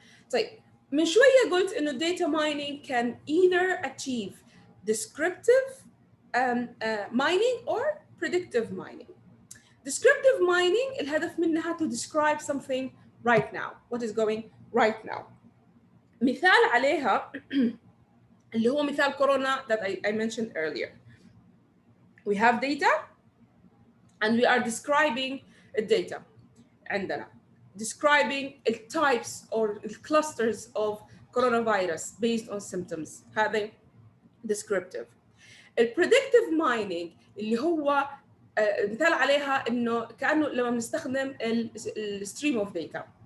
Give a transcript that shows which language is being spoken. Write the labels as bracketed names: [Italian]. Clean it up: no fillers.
[Arabic] طيب من شوية قلت إنه [English] data mining can either achieve descriptive mining or predictive mining. Descriptive mining [Arabic] الهدف منها [English] to describe something right now, what is going right now. [Arabic] مثال عليها اللي هو مثال كورونا [English] that I mentioned earlier. We have data and we are describing the data. [Arabic] عندنا [English] describing the types or the clusters of coronavirus based on symptoms. [Arabic] هذا descriptive. البريدكتيف مايننج اللي هو مثال عليها انه كانه لما بنستخدم الستريم اوف داتا.